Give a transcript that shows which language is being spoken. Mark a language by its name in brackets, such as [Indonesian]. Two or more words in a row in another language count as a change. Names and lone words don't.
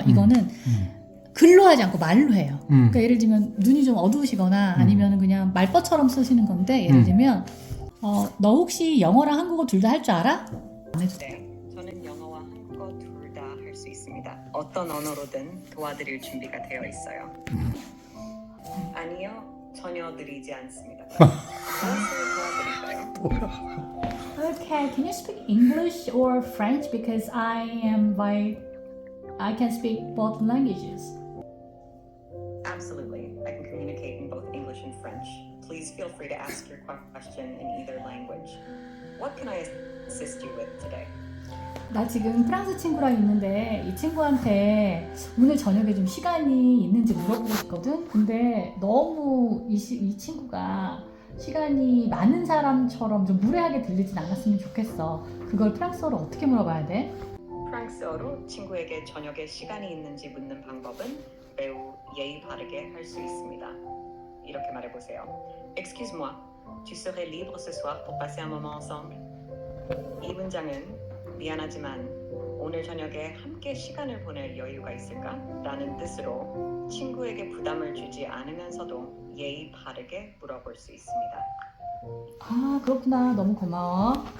[Korean] 이거는 글로 하지 않고 말로 해요. 그러니까 예를 들면 눈이 좀 어두우시거나 아니면 그냥 말버처럼 쓰시는 건데 예를 들면 너 혹시 영어랑 한국어 둘 다 할 줄 알아? 안 해도 돼요. 네, 저는 영어와 한국어 둘 다 할 수 있습니다. 어떤 언어로든 도와드릴 준비가 되어 있어요. 아니요, 전혀 느리지 않습니다. 무엇을 도와드릴까요? [English] Okay, can you speak English or French? Because I can speak both languages. Absolutely, I can communicate in both English and French. Please feel free to ask your question in either language. What can I assist you with today? [Korean] 나 지금 프랑스 친구랑 있는데 이 친구한테 오늘 저녁에 좀 시간이 있는지 물어보고 싶거든. 근데 너무 이 친구가 시간이 많은 사람처럼 좀 무례하게 들리진 않았으면 좋겠어. 그걸 프랑스어로 어떻게 물어봐야 돼? 프랑스어로 친구에게 저녁에 시간이 있는지 묻는 방법은 매우 예의 바르게 할 수 있습니다. 이렇게 말해보세요. [French] Excuse-moi, tu serais libre ce soir pour passer un moment ensemble? [Korean] 이 문장은 미안하지만 오늘 저녁에 함께 시간을 보낼 여유가 있을까? 라는 뜻으로 친구에게 부담을 주지 않으면서도 예의 바르게 물어볼 수 있습니다. 아 그렇구나. 너무 고마워.